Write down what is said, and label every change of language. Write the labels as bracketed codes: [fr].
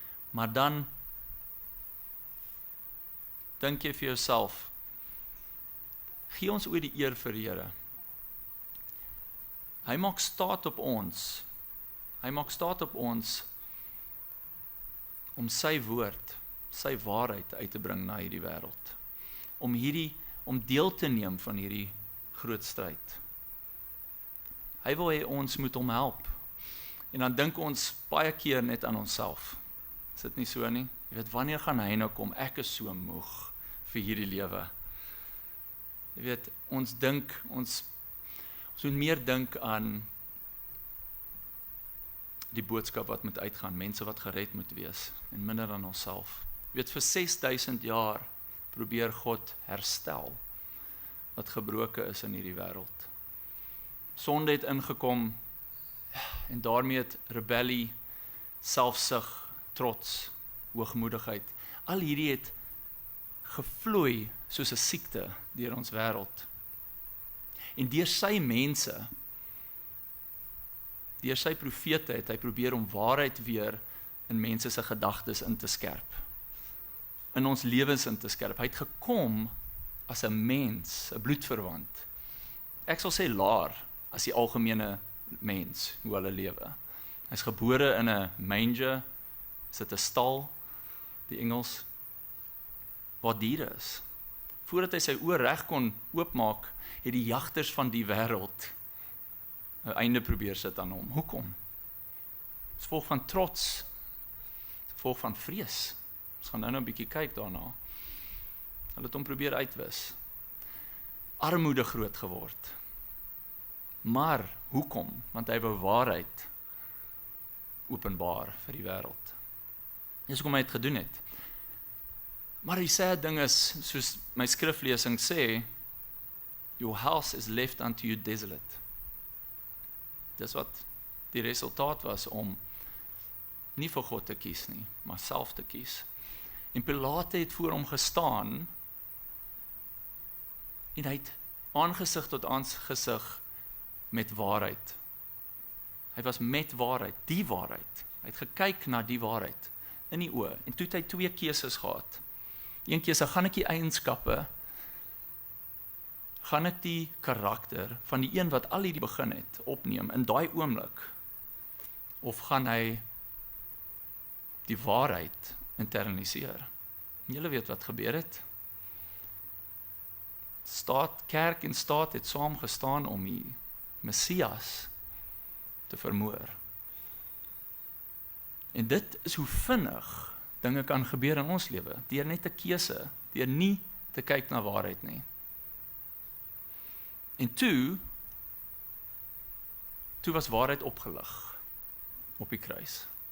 [af] Maar dan dink jy vir jouself, gee ons ooit die eer vir die Here. Hy maak staat op ons. Hy maak staat op ons om sy woord, sy waarheid uit te bring na hierdie wêreld. Om deel te neem van hierdie groot stryd. Hy wil hê ons moet hom help. En dan dink ons baie keer net aan onsself. Is dit nie so nie? Jy weet, wanneer gaan hy nou kom? Ek is so moeg vir hierdie lewe. Jy weet, ons moet meer dink aan die boodskap wat moet uitgaan, mense wat gered moet wees, en minder aan onsself. Jy weet, vir 6000 jaar probeer God herstel wat gebroken is in hierdie wêreld. Sonde het ingekom, en daarmee het rebellie, selfsug, trots, hoogmoedigheid, al hierdie het gevloei soos 'n siekte deur ons wêreld. En deur sy mense, deur sy profete het hy probeer om waarheid weer in mense se gedagtes in te skerp. In ons lewens in te skerp. Hy het gekom as 'n mens, 'n bloedverwant. Ek sal sê laer as die algemene mens, hoe hulle lewe. Hy's gebore in 'n manger, sit 'n stal, die Engels, waar diere is. Voordat hy sy oë reg kon oopmaak, het die jagters van die wêreld 'n einde probeer sit aan hom. Hoekom? Dit is gevolg van trots, gevolg van vrees. Ons gaan nou 'n bietjie kyk daarna. Hulle het hom probeer uitwis. Armoede groot geword. Maar hoekom? Want hy wou waarheid openbaar vir die wêreld. Dis hoekom hy dit gedoen het. Maar die sad ding is, soos my skriflesing sê, [en] your house is left unto you desolate. [af] Dis wat die resultaat was om nie vir God te kies nie, maar self te kies. En Pilate het voor hom gestaan, en hy het aangesig tot aangesig met waarheid. Hy was met waarheid, die waarheid. Hy het gekyk na die waarheid in die oë, en toe het hy 2 keuses gehad. Een keuse, gaan ek die eienskappe, gaan ek die karakter van die een wat al hierdie begin het, opneem in daai oomblik, of gaan hy die waarheid internaliseer? En julle weet wat gebeur het. Kerk en staat het saam gestaan om die Messias te vermoor. En dit is hoe vinnig dinge kan gebeur in ons lewe, deur net 'n keuse, deur nie te kyk na waarheid nie. En toe was waarheid opgelig op die kruis.